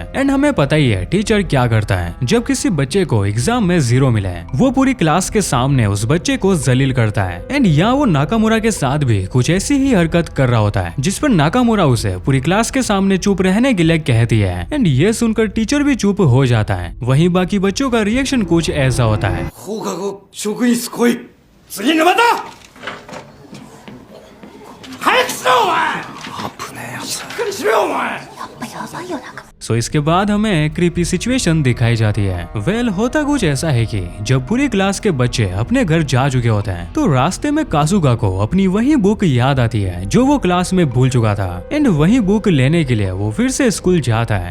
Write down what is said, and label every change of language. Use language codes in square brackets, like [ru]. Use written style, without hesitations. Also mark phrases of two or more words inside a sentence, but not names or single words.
[hi] एंड हमें पता ही है टीचर क्या करता है जब किसी बच्चे को एग्जाम में 0 मिले, वो पूरी क्लास के सामने उस बच्चे को जलील करता है। एंड यहाँ वो नाकामुरा के साथ भी कुछ ऐसी ही हरकत कर रहा होता है, जिस पर नाकामुरा उसे पूरी क्लास के सामने चुप रहने के लिए कहती है। एंड ये सुनकर टीचर भी चुप हो जाता है। वहीं बाकी बच्चों का रिएक्शन कुछ ऐसा होता है। [ja] 放課後職員室来い。次沼田。早くしろお前。危ねえやつ。しっかりしろよお前。やばいよなんか。 [hi] सो इसके बाद हमें एक [en] creepy situation [hi] दिखाई जाती है। वेल होता कुछ ऐसा है कि जब पूरी क्लास के बच्चे अपने घर जा चुके होते हैं तो रास्ते में कासुगा को अपनी वही बुक याद आती है जो वो क्लास में भूल चुका था। एंड वही बुक लेने के लिए वो फिर से स्कूल जाता है।